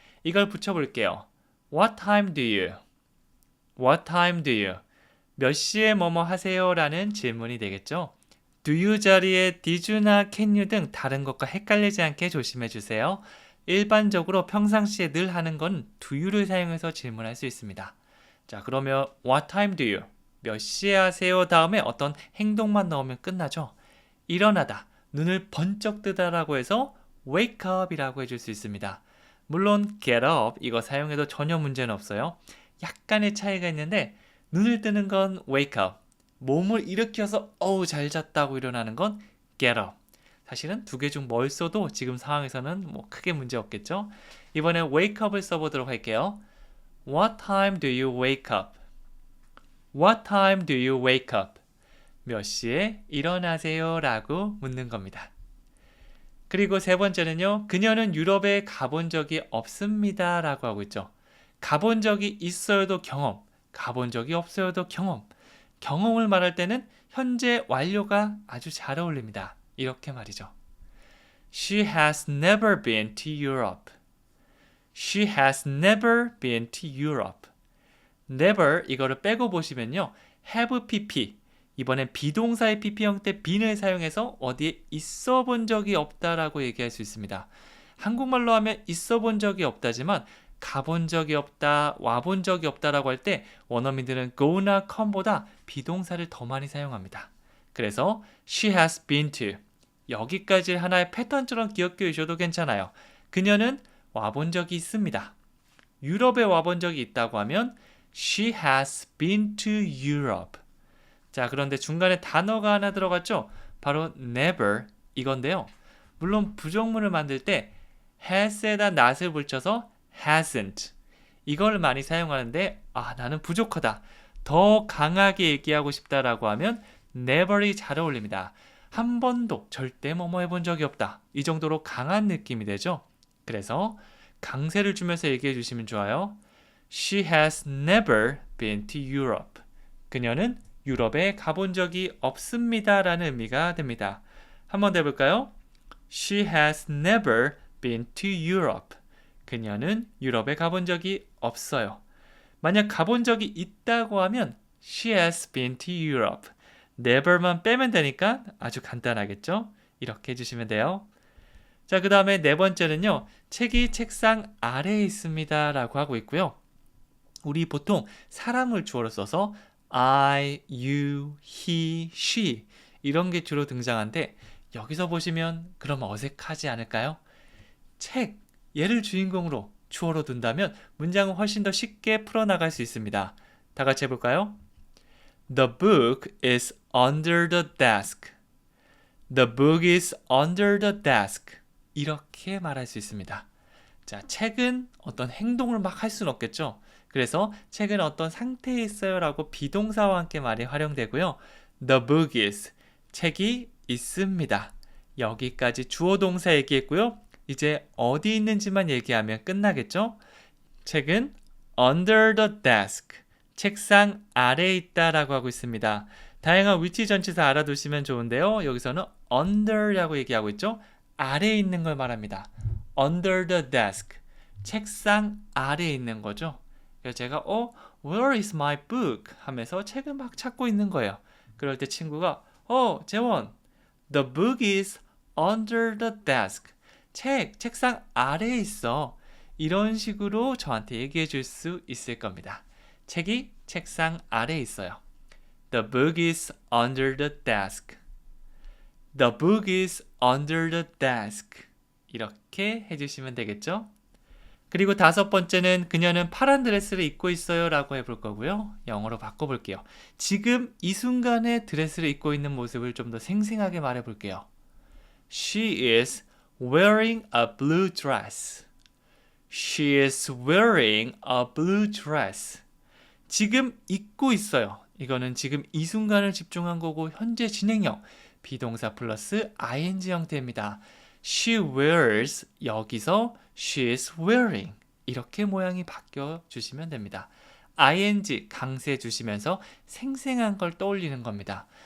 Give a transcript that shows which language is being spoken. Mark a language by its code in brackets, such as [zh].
[ko] 이걸 붙여볼게요. [en] What time do you? What time do you? [ko] 몇 시에 뭐뭐 하세요? 라는 질문이 되겠죠. [en] do you [ko] 자리에 [en] did you [ko] 나 [en] can you [ko] 등 다른 것과 헷갈리지 않게 조심해 주세요. 일반적으로 평상시에 늘 하는 건 do you를 사용해서 질문할 수 있습니다. 자, 그러면 [en] what time do you? [ko] 몇 시에 하세요? 다음에 어떤 행동만 넣으면 끝나죠. 일어나다, 눈을 번쩍 뜨다라고 해서 [en] wake up [ko] 이라고 해줄 수 있습니다. 물론 [en] get up [ko] 이거 사용해도 전혀 문제는 없어요. 약간의 차이가 있는데 눈을 뜨는 건 [en] wake up, [ko] 몸을 일으켜서 잘 잤다고 일어나는 건 get up. 사실은 두 개 중 뭘 써도 지금 상황에서는 뭐 크게 문제 없겠죠. 이번에 wake up을 써보도록 할게요. [en] What time do you wake up? What time do you wake up? [ko] 몇 시에 일어나세요? 라고 묻는 겁니다. 그리고 세 번째는요. 그녀는 유럽에 가본 적이 없습니다. 라고 하고 있죠. 가본 적이 있어요도 경험, 가본 적이 없어요도 경험. 경험을 말할 때는 현재 완료가 아주 잘 어울립니다. 이렇게 말이죠. [en] She has never been to Europe. She has never been to Europe. [ko] never 이거를 빼고 보시면요. [en] have pp. [ko] 이번엔 비동사의 pp 형태 bene을 사용해서 어디에 있어 본 적이 없다라고 얘기할 수 있습니다. 한국말로 하면 있어 본 적이 없다지만 가본 적이 없다, 와본 적이 없다라고 할 때 원어민들은 go나 come보다 비동사를 더 많이 사용합니다. 그래서 [en] she has been to [ko] 여기까지 하나의 패턴처럼 기억해 주셔도 괜찮아요. 그녀는 와본 적이 있습니다. 유럽에 와본 적이 있다고 하면 [en] she has been to Europe. [ko] 자, 그런데 중간에 단어가 하나 들어갔죠? 바로 never 이건데요. 물론 부정문을 만들 때 has에다 not을 붙여서 hasn't 이걸 많이 사용하는데 나는 부족하다. 더 강하게 얘기하고 싶다라고 하면 never이 잘 어울립니다. 한 번도 절대 뭐뭐 해본 적이 없다. 이 정도로 강한 느낌이 되죠. 그래서 강세를 주면서 얘기해 주시면 좋아요. [en] She has never been to Europe. [ko] 그녀는 유럽에 가본 적이 없습니다. 라는 의미가 됩니다. 한번 더 해볼까요? [en] She has never been to Europe. [ko] 그녀는 유럽에 가본 적이 없어요. 만약 가본 적이 있다고 하면 [en] She has been to Europe. [ko] never만 빼면 되니까 아주 간단하겠죠? 이렇게 해주시면 돼요. 자, 그 다음에 네 번째는요. 책이 책상 아래에 있습니다. 라고 하고 있고요. 우리 보통 사람을 주어로 써서 I, you, he, she 이런 게 주로 등장하는데 여기서 보시면 그럼 어색하지 않을까요? 책, 얘를 주인공으로 주어로 둔다면 문장은 훨씬 더 쉽게 풀어나갈 수 있습니다. 다 같이 해볼까요? [en] The book is under the desk. The book is under the desk. [ko] 이렇게 말할 수 있습니다. 자, 책은 어떤 행동을 막 할 수는 없겠죠. 그래서 책은 어떤 상태에 있어요 라고 비동사와 함께 말이 활용되고요. [en] The book is, [ko] 책이 있습니다. 여기까지 주어 동사 얘기했고요. 이제 어디 있는지만 얘기하면 끝나겠죠. 책은 [en] under the desk, [ko] 책상 아래에 있다라고 하고 있습니다. 다양한 위치 전치사 알아두시면 좋은데요. 여기서는 under라고 얘기하고 있죠. 아래에 있는 걸 말합니다. [en] under the desk, [ko] 책상 아래에 있는 거죠. 그래서 제가 [en] where is my book? [ko] 하면서 책을 막 찾고 있는 거예요. 그럴 때 친구가 [en] 재원, the book is under the desk. [ko] 책상 아래에 있어. 이런 식으로 저한테 얘기해 줄 수 있을 겁니다. 책이 책상 아래에 있어요. [en] The book is under the desk. The book is under the desk. [ko] 이렇게 해주시면 되겠죠? 그리고 다섯 번째는 그녀는 파란 드레스를 입고 있어요 라고 해볼 거고요. 영어로 바꿔볼게요. 지금 이 순간에 드레스를 입고 있는 모습을 좀 더 생생하게 말해볼게요. [en] She is wearing a blue dress. She is wearing a blue dress. [ko] 지금 입고 있어요. 이거는 지금 이 순간을 집중한 거고 현재 진행형 비동사 플러스 ing 형태입니다. [en] She wears [ko] 여기서 [en] she is wearing [ko] 이렇게 모양이 바뀌어 주시면 됩니다. ing 강세 주시면서 생생한 걸 떠올리는 겁니다.